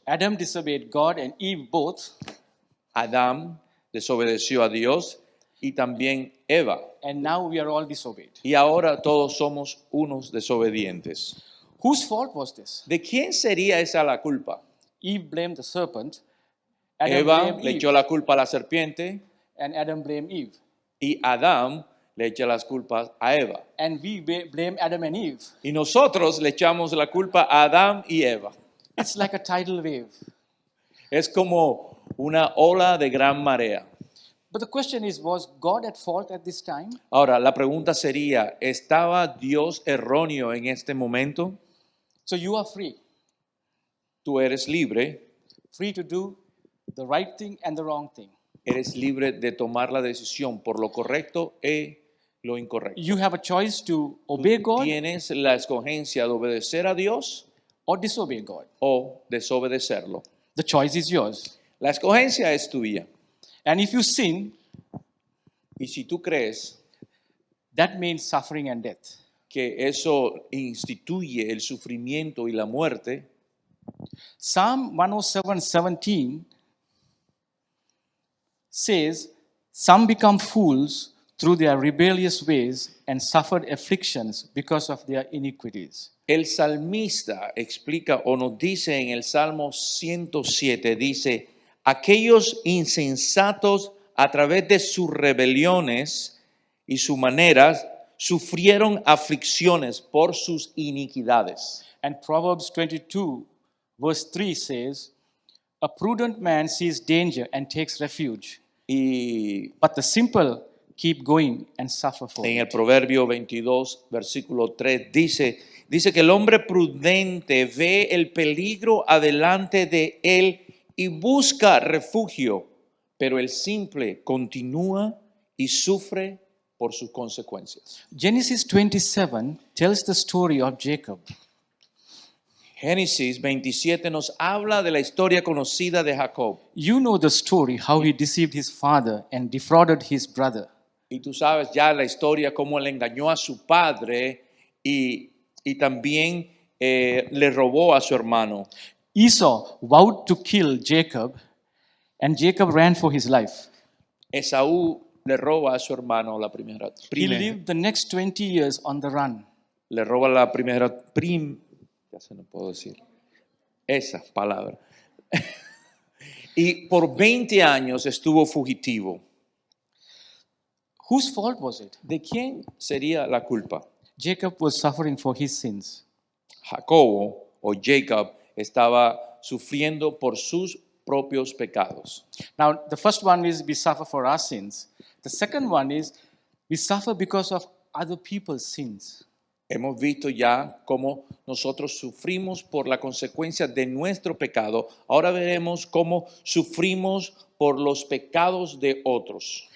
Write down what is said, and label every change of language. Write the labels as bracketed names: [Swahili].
[English] Adam disobeyed God and Eve both. [Spanish] Adán desobedeció a Dios y también Eva. [English] And now we are all disobeyed. [Spanish] Y ahora todos somos unos desobedientes. [English] Whose fault was this? [Spanish] ¿De quién sería esa la culpa? [English] Eve blamed the serpent. Adam [Spanish] Eva [English] blamed [Spanish] le [English] Eve. [Spanish] echó la culpa a la serpiente [English] And Adam blamed Eve. [Spanish] y Adán le echa las culpas a Eva. [English] And we blame Adam and Eve. [Spanish] Y nosotros le echamos la culpa a Adán y Eva. [English] It's like a tidal wave. [Spanish] Es como una ola de gran marea. [English] But the question is, was God at fault at this time? [Spanish] Ahora, la pregunta sería, ¿estaba Dios erróneo en este momento? [English] So you are free. [Spanish] Tú eres libre, [English] Free to do the right thing and the wrong thing. [Spanish] eres libre de tomar la decisión por lo correcto y lo incorrecto. [English] You have a choice to obey God [Spanish] Tienes la escogencia de obedecer a Dios [English] or disobey God. [Spanish] o desobedecerlo. [English] The choice is yours. [Spanish] La escogencia es tuya. [English] And if you sin, [Spanish] Y si tú crees [English] that means suffering and death. [Spanish] que eso instituye el sufrimiento y la muerte, [English] Psalm 107:17 says, "Some become fools through their rebellious ways and suffered afflictions because of their iniquities." [Spanish] el salmista explica o nos dice en el Salmo 107, dice, aquellos insensatos a través de sus rebeliones y sus maneras sufrieron aflicciones por sus iniquidades. [English] And Proverbs 22:3 says, "A prudent man sees danger and takes refuge, [Spanish] Y [English] but the simple keep going and suffer for [Spanish] en el [English] it." [Spanish] Proverbio 22, versículo 3, dice que el hombre prudente ve el peligro adelante de él y busca refugio, pero el simple continúa y sufre por sus consecuencias. [English] Genesis 27 tells the story of Jacob. [Spanish] Génesis 27 nos habla de la historia conocida de Jacob. [English] You know the story, how he deceived his father and defrauded his brother. [Spanish] Y tú sabes ya la historia, cómo él engañó a su padre y también le robó a su hermano. [English] Esau vowed to kill Jacob, and Jacob ran for his life. [Spanish] Esaú le roba a su hermano la primera. [English] He lived the next 20 years on the run. [Spanish] Le roba la primera. Ya se no puedo decir esa palabra. y por 20 años estuvo fugitivo. [English] Whose fault was it? [Spanish] ¿De quién sería la culpa? [English] Jacob was suffering for his sins. [Spanish] Jacobo o Jacob estaba sufriendo por sus propios pecados. [English] Now, the first one is we suffer for our sins. The second one is we suffer because of other people's sins. [Spanish] Hemos visto ya cómo nosotros sufrimos por la consecuencia de nuestro pecado. Ahora veremos cómo sufrimos por los pecados de otros.